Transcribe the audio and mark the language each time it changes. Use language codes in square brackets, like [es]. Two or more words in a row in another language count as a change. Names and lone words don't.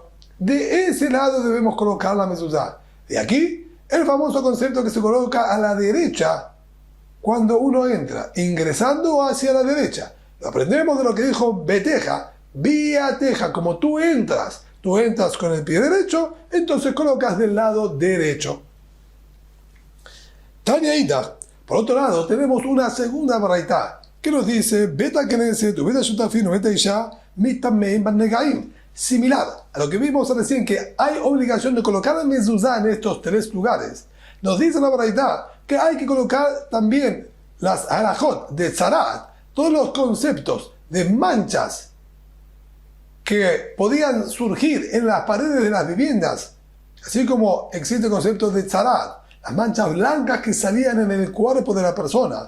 [es] De ese lado debemos colocar la mezuzá. De aquí el famoso concepto que se coloca a la derecha cuando uno entra, ingresando hacia la derecha. Lo aprendemos de lo que dijo [he] ביתך ביאתך. [es] Como tú entras con el pie derecho, entonces colocas del lado derecho. [he] תניא אידך. [es] Por otro lado, tenemos una segunda baraitá que nos dice [he] בית הכנסת בית השותפין בית אשה מטמאין בנגעים. [es] Similar a lo que vimos recién, que hay obligación de colocar la mezuzá en estos tres lugares. Nos dice la baraitá que hay que colocar también las halajot de tzarat, todos los conceptos de manchas que podían surgir en las paredes de las viviendas, así como existe el concepto de tzarat, las manchas blancas que salían en el cuerpo de la persona.